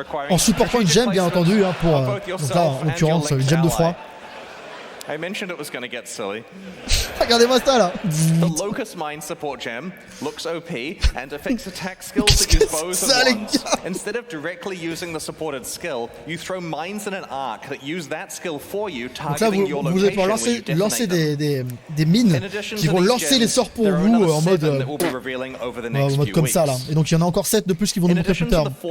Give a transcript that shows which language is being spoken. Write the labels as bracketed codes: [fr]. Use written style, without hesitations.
[fr] En supportant une gemme bien entendu, hein, pour donc là en l'occurrence une gemme de froid. [en] I mentioned it was going to get silly. [fr] Regardez-moi ça là. [en] The Locust Mine support gem looks OP and affects attack skills that use bows and wands. Instead of directly using the supported skill, you throw mines in an arc that use that skill for you, targeting your location. [fr] Vous allez pouvoir lancer des mines qui vont lancer les sorts pour vous en mode comme ça là. Et donc il y en a encore 7 de plus qui vont nous montrer plus tard.